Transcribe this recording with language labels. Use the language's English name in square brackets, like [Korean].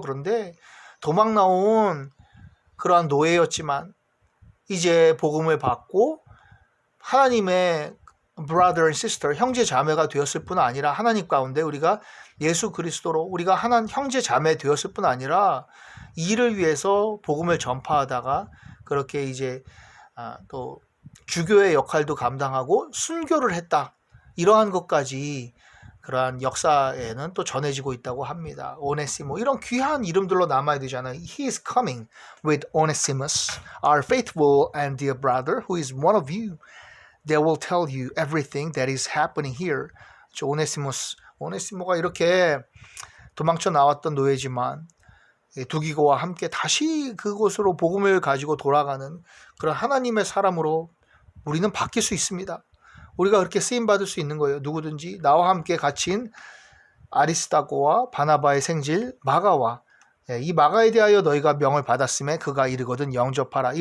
[Korean] 그런데 도망 나온 그러한 노예였지만 이제 복음을 받고 하나님의 [English] brother and sister [Korean] 형제 자매가 되었을 뿐 아니라 하나님 가운데 우리가 예수 그리스도로 우리가 하나님 형제 자매 되었을 뿐 아니라 이를 위해서 복음을 전파하다가 그렇게 이제 또 주교의 역할도 감당하고 순교를 했다. 이러한 것까지 그러한 역사에는 또 전해지고 있다고 합니다. 오네시모 이런 귀한 이름들로 남아야 되잖아요. [English] He is coming with Onesimus, our faithful and dear brother, who is one of you. They will tell you everything that is happening here. [Korean] 오네시모가 이렇게 도망쳐 나왔던 노예지만 두기고와 함께 다시 그곳으로 복음을 가지고 돌아가는 그런 하나님의 사람으로 우리는 바뀔 수 있습니다. 우리가 그렇게 쓰임받을 수 있는 거예요. 누구든지 나와 함께 갇힌 아리스다고와 바나바의 생질 마가와 이 마가에 대하여 너희가 명을 받았음에 그가 이르거든 영접하라.